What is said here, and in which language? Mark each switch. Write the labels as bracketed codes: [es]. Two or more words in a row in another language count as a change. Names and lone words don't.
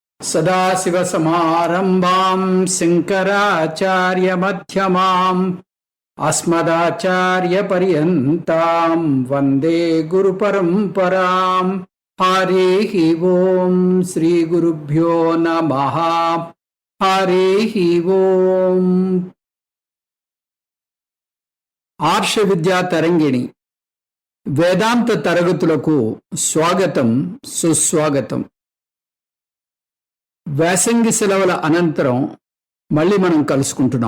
[sa] सदाशिवसमारम्भां शङ्कराचार्यमध्यमाम् अस्मदाचार्यपर्यन्तां वन्दे गुरुपरम्पराम्। हरिः ओं श्रीगुरुभ्यो नमः। हरिः ओं। [te] ఆర్ష విద్యా తరంగిణి వేదాంత తరగతులకు స్వాగతం, సుస్వాగతం. వేసంగి సెలవుల అనంతరం మళ్ళీ మనం కలుసుకుంటున్నాం.